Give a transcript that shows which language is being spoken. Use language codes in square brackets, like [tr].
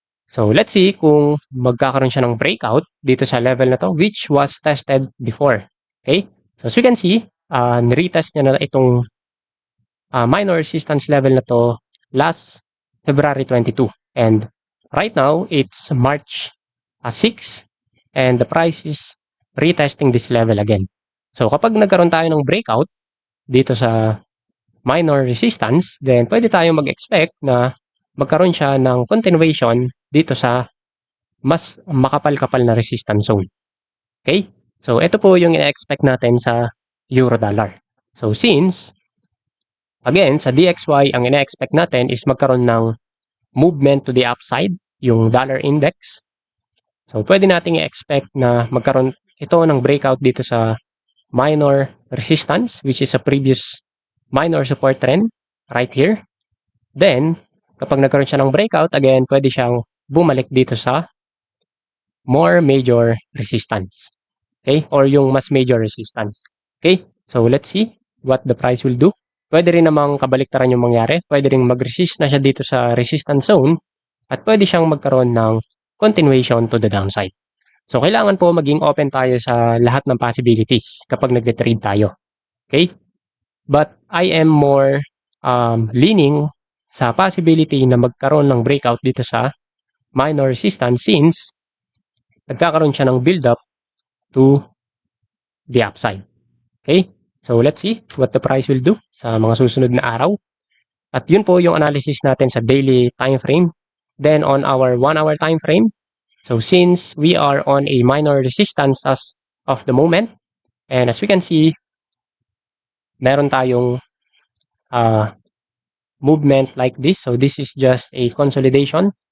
[en] So let's see [tl] kung magkakaroon siya ng breakout dito sa level na to [en] which was tested before. [tl] Okay? [en] So as we can see, [tl] nire-retest niya na itong [en] minor resistance level na to last February 22. And right now, it's March 6 and the price is retesting this level again. [tl] So kapag nagkaroon tayo ng breakout dito sa minor resistance, then pwede tayong mag-expect na magkaroon siya ng continuation dito sa mas makapal-kapal na resistance zone. Okay? So ito po yung ina-expect natin sa euro-dollar. So since again, sa DXY, ang ina-expect natin is magkaroon ng movement to the upside, yung dollar index. So, pwede nating i-expect na magkaroon ito ng breakout dito sa minor resistance, which is a previous minor support trend right here. Then, kapag nagkaroon siya ng breakout, again, pwede siyang bumalik dito sa more major resistance. [en] Okay? Or yung mas major resistance. Okay? So, let's see what the price will do. [tl] Pwede rin namang kabaliktaran yung mangyari. Pwede rin mag-resist na siya dito sa resistance zone at pwede siyang magkaroon ng continuation to the downside. So, kailangan po maging open tayo sa lahat ng possibilities kapag nag-trade tayo. [en] Okay? But I am more leaning [tl] sa possibility na magkaroon ng breakout dito sa minor resistance [en] since nagkakaroon siya ng build-up to the upside. Okay? So, let's see what the price will do [tl] sa mga susunod na araw. At yun po yung analysis natin sa daily time frame. [en] Then, on our 1-hour time frame, so since we are on a minor resistance as of the moment, and as we can see, meron tayong movement like this. So, this is just a consolidation.